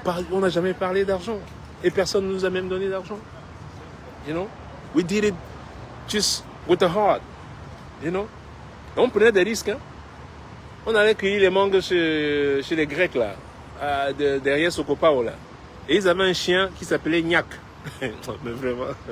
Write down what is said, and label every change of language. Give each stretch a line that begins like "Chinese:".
French: On n'a jamais parlé d'argent. Et personne ne nous a même donné d'argent.
English: You know? We did it just with the heart. You know?
French: Et on prenait des risques. Hein? On allait cueillir les mangues chez les Grecs, là. Derrière Sokopao, là. Et ils avaient un chien qui s'appelait Niak. Mais vraiment...